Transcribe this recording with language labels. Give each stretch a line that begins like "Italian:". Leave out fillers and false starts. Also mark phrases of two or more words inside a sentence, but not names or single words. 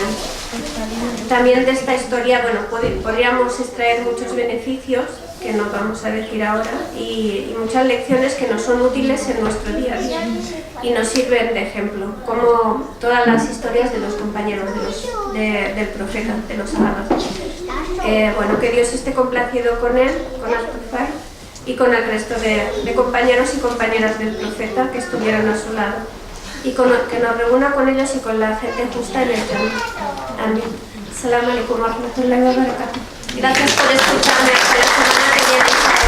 Spanish: También de esta historia, podríamos extraer muchos beneficios que no vamos a decir ahora, y muchas lecciones que nos son útiles en nuestro día a día y nos sirven de ejemplo, como todas las historias de los compañeros del profeta, de los sahabas. Que Dios esté complacido con él, con Al-Tufail, y con el resto de compañeros y compañeras del profeta que estuvieron a su lado, y que nos reúna con ellos y con la gente justa en el Jannah. Amén.
Arabic: السلام عليكم ورحمة الله وبركاته.
Spanish: Gracias por escucharme. Hasta la semana que viene.